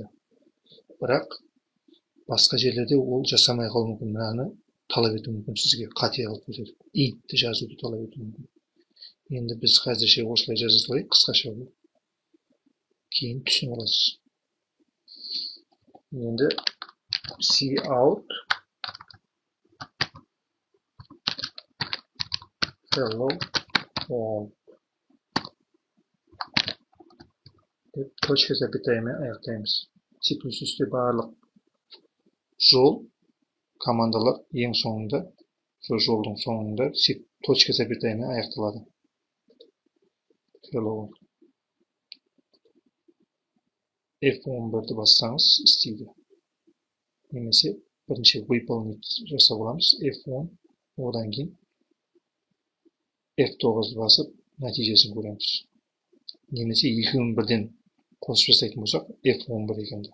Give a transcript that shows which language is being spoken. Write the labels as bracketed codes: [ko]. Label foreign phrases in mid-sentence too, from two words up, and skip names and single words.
[kk] Бірақ басқа жерлерде ол жасамай қалуы мүмкін. Мынаны талап етуі мүмкін сізге, қате қылып көрсетіп. Int-ті жазуды талап етуі мүмкін. Енді біз қазірше осылай жаза салайық, қысқаша болып. Кейін түсініп аласыз. Енді cout [en] hello world [kk] деп [ru] точка запятаямен [kk] аяқтаймыз. C++-те барлық жол командалар ең соңында, жолдың соңында [ru] точка запятаямен [kk] аяқталады. [en] Hello world. [kk] F11-ді бассаңыз істейді. Немесе бірінші выполнить жасап аламыз. F10, одан кейін F9-ды басып нәтижесін көреміз. Немесе екеуін бірден қосып жасайтын болсақ, F11 екенді.